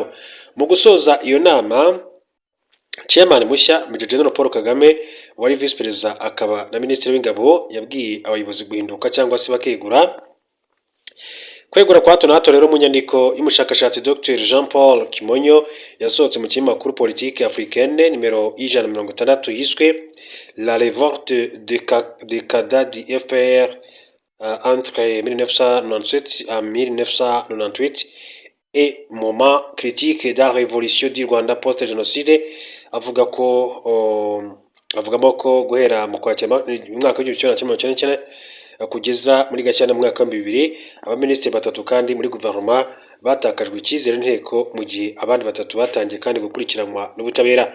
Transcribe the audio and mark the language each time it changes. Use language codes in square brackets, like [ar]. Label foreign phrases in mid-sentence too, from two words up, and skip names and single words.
[rw] Mu gusoza iyo nama chairman mushya Major General Paul Kagame wari vice perezida akaba na minisitiri w'ingabo yabwiye abayobozi guhinduka cyangwa se bakegura. Kwegura kwa hato na hato rero mu nyandiko y'umushakashatsi Dr Jean Paul Kimonyo yasohotse mu kinyamakuru Politique Africaine nimero 160 yiswe La révolte des cadres du FPR entre 1997 à 1998 et moment critique de la révolution du Rwanda post-génocide. Avugamo ko guhera mu Kwakira umwaka wa 1999 kugeza muri Gashyantare mu mwaka wa 2000 abaminisitiri batatu kandi muri guverinoma batakajwe icyizere n'inteko mu gihe abandi batatu batangiye kandi gukurikiranwa n'ubutabera.